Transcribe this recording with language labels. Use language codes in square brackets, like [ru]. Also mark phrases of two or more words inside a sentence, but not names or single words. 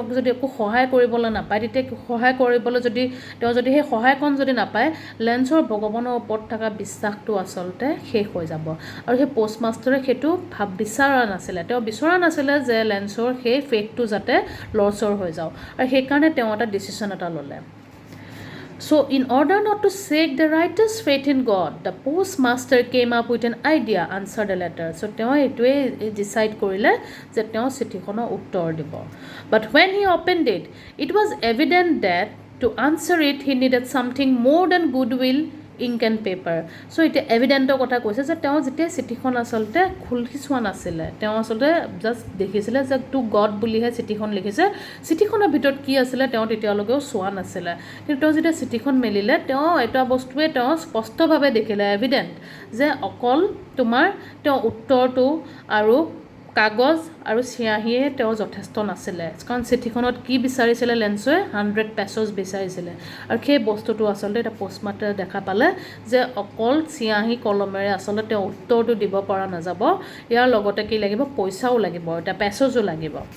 [as] যদি একো সহায় কৰিবলৈ নাপায় তেতিয়া সহায় কৰিবলৈ যদি তেওঁ যদি সেই সহায়কণ যদি নাপায় লেন্সৰ ভগৱানৰ ওপৰত থকা বিশ্বাসটো আচলতে শেষ হৈ যাব আৰু সেই পোষ্টমাষ্টাৰে সেইটো বিচৰা নাছিলে তেওঁ বিচৰা নাছিলে যে লেন্সৰ সেই ফেথটো যাতে লৰচৰ হৈ যাওক আৰু সেইকাৰণে তেওঁ এটা ডিচিশ্যন এটা ল'লে [en] So, in order not to shake the writer's faith in God, the postmaster came up with an idea, answered the letter. [as] So, তেওঁ এইটোৱে ডিচাইড কৰিলে যে তেওঁ চিঠিখনৰ উত্তৰ দিব [en] But when he opened it, it was evident that to answer it, he needed something more than goodwill, ink and paper. [as] So, এতিয়া এভিডেণ্টৰ কথা কৈছে যে তেওঁ যেতিয়া চিঠিখন আচলতে খুলি চোৱা নাছিলে তেওঁ আচলতে জাষ্ট দেখিছিলে যে [en] To God [as] বুলিহে চিঠিখন লিখিছে চিঠিখনৰ ভিতৰত কি আছিলে তেওঁ তেতিয়ালৈকেও চোৱা নাছিলে কিন্তু তেওঁ যেতিয়া চিঠিখন মেলিলে তেওঁ এটা বস্তুৱে তেওঁ স্পষ্টভাৱে দেখিলে এভিডেণ্ট যে অকল তোমাৰ তেওঁ উত্তৰটো আৰু কাগজ আৰু চিয়াহীয়ে তেওঁ যথেষ্ট নাছিলে কাৰণ চিঠিখনত কি বিচাৰিছিলে লেন্সৱে 100 পেছজ বিচাৰিছিলে আৰু সেই বস্তুটো আচলতে এটা পোষ্টমাষ্টাৰে দেখা পালে যে অকল চিয়াহী কলমেৰে আচলতে তেওঁ উত্তৰটো দিব পৰা নাযাব ইয়াৰ লগতে কি লাগিব পইচাও লাগিব এটা পেছজো লাগিব